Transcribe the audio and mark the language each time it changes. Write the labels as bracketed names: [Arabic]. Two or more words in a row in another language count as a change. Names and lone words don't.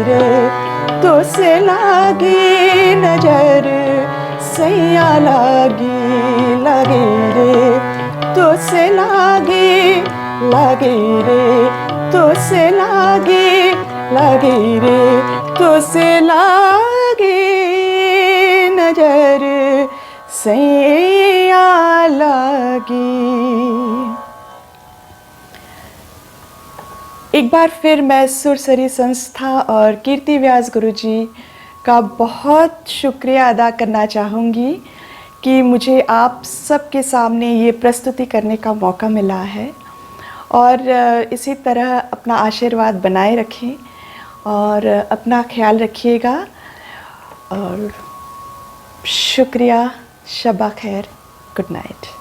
[Hindi] रे तो से लागी, नजर सैया लागी लागी रे तो से लागी लागी रे तो से लागी लागी रे तो से लागी, नजर सैया लागी। एक बार फिर मैं सुरसरी संस्था और कीर्ति व्यास गुरुजी का बहुत शुक्रिया अदा करना चाहूँगी कि मुझे आप सबके सामने ये प्रस्तुति करने का मौका मिला है, और इसी तरह अपना आशीर्वाद बनाए रखें और अपना ख्याल रखिएगा, और शुक्रिया, शबा खैर, [English] good night.